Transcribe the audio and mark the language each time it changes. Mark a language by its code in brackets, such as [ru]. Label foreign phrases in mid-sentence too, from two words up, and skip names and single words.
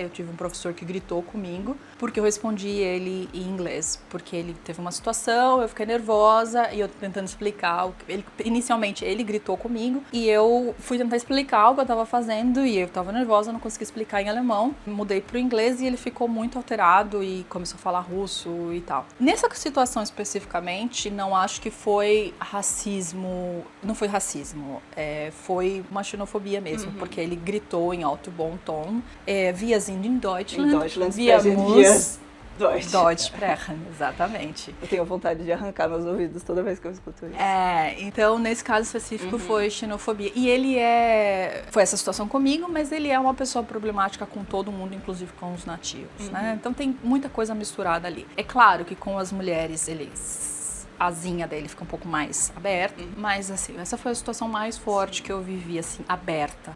[pt] Eu tive um professor que gritou comigo, porque eu respondi ele em inglês, porque ele teve uma situação, eu fiquei nervosa e eu tentando explicar, inicialmente ele gritou comigo e eu fui tentar explicar o que eu estava fazendo e eu estava nervosa, não conseguia explicar em alemão, mudei pro inglês e ele ficou muito alterado e começou a falar russo e tal. Nessa situação especificamente, não acho que foi racismo, não foi racismo, foi uma xenofobia mesmo. Porque ele gritou em alto e bom tom. [de] Wir sind in Deutschland. In Deutschland wir müssen Deutsch sprechen, [pt] exatamente. Eu tenho vontade de arrancar meus ouvidos toda vez que eu escuto isso. Então nesse caso específico foi xenofobia. E ele foi essa situação comigo, mas ele é uma pessoa problemática com todo mundo, inclusive com os nativos, né? Então tem muita coisa misturada ali. É claro que com as mulheres a asinha dele fica um pouco mais aberta, mas assim, essa foi a situação mais forte que eu vivi, assim, aberta.